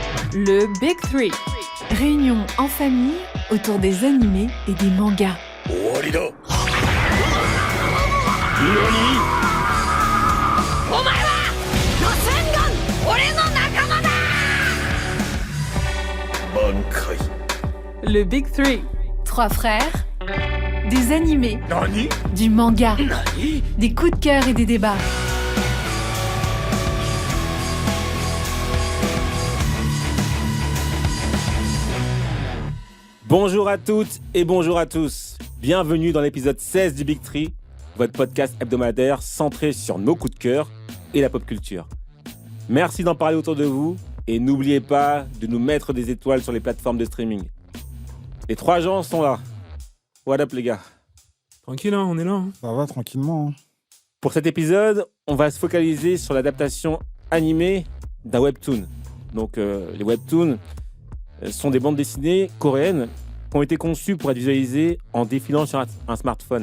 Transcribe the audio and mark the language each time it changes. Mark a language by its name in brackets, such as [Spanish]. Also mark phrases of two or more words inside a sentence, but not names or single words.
[French] Le Big Three. Réunion en famille autour des animés et des mangas. [Japanese] 終わりだ。何？お前はロセンゴン、俺の仲間だ。満開。 [French] Le Big Three. 3 frères, des animés, [Japanese] 何？ [French] du manga, [Japanese] 何？ [French] des coups de cœur et des débats. Bonjour à toutes et bonjour à tous. Bienvenue dans l'épisode 16 du Big Three, votre podcast hebdomadaire centré sur nos coups de cœur et la pop culture. Merci d'en parler autour de vous et n'oubliez pas de nous mettre des étoiles sur les plateformes de streaming. Les 3 gens sont là. [English] What up [French] les gars? Tranquille, hein, on est là. Hein. Ça va tranquillement. Hein. Pour cet épisode, on va se focaliser sur l'adaptation animée d'un webtoon. Donc les webtoons sont des bandes dessinées coréennes qui ont été conçues pour être visualisées en défilant sur un smartphone.